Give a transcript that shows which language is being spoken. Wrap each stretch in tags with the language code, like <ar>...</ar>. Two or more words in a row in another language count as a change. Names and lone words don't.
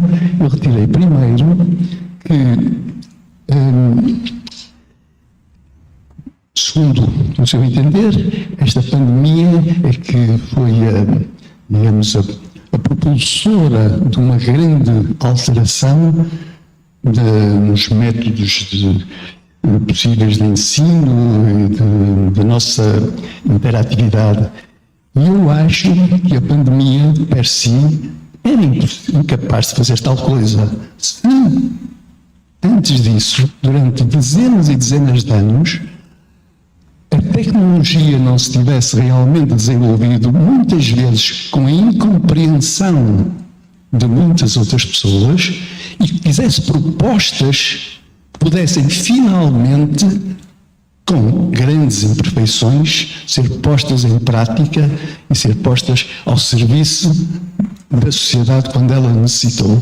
<pt>Eu retirei primeiro que, segundo o seu entender, esta pandemia é que foi, digamos, a propulsora de uma grande alteração nos métodos possíveis de ensino e da nossa interatividade. E eu acho que a pandemia, per si, era incapaz de fazer tal coisa. Se, antes disso, durante dezenas e dezenas de anos, a tecnologia não se tivesse realmente desenvolvido, muitas vezes com a incompreensão de muitas outras pessoas, e que fizesse propostas que pudessem finalmente, com grandes imperfeições, ser postas em prática e ser postas ao serviço da sociedade quando ela necessitou.</pt>